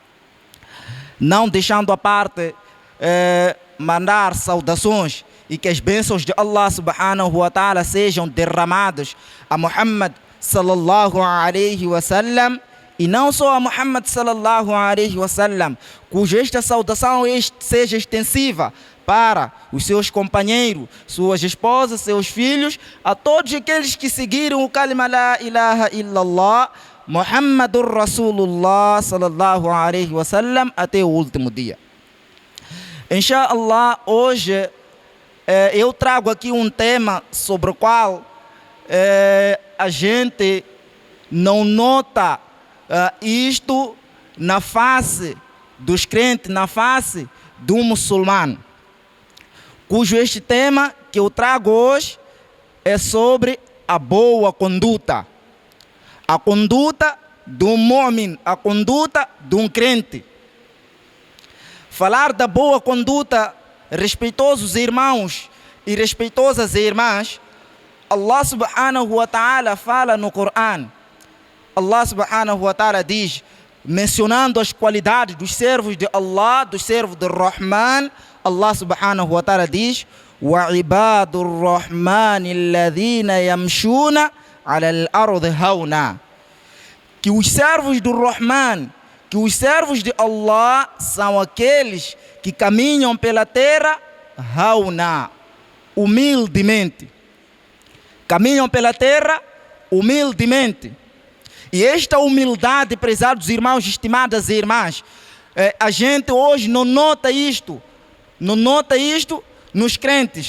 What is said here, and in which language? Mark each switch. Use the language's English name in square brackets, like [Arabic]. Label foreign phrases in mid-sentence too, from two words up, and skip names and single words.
[Portuguese] Não deixando a parte mandar saudações e que as bênçãos de Allah [Arabic] سبحانه وتعالى [Portuguese] sejam derramadas a Muhammad [Arabic] صلى الله عليه وسلم, [Portuguese] e não só a Muhammad [Arabic] صلى الله عليه وسلم, [Portuguese] cuja esta saudação seja extensiva para os seus companheiros, suas esposas, seus filhos, a todos aqueles que seguiram o [Arabic] كلمة لا إله إلا الله محمد رسول الله صلى الله عليه وسلم [Portuguese] até o último dia. Inshallah, hoje eu trago aqui um tema sobre o qual a gente não nota isto na face dos crentes, na face do muçulmano. Cujo este tema que eu trago hoje é sobre a boa conduta. A conduta do mu'min, a conduta de um crente. Falar da boa conduta, respeitosos irmãos e respeitosas irmãs, Allah [Arabic] سبحانه وتعالى [Portuguese] fala no Coran. Allah [Arabic] سبحانه وتعالى [Portuguese] diz, mencionando as qualidades dos servos de Allah, dos servos de Rahman, Allah [Arabic] سبحانه وتعالى [Portuguese] diz, [Arabic] وَعِبَادُ الرَّحْمَنِ الَّذِينَ يَمْشُونَ عَلَى الْأَرْضِ هَوْنًا. [Portuguese] Que os servos do Rahman, que os servos de Allah são aqueles que caminham pela terra hauna, humildemente. Caminham pela terra humildemente. E esta humildade, prezados irmãos, estimadas irmãs, a gente hoje não nota isto nos crentes.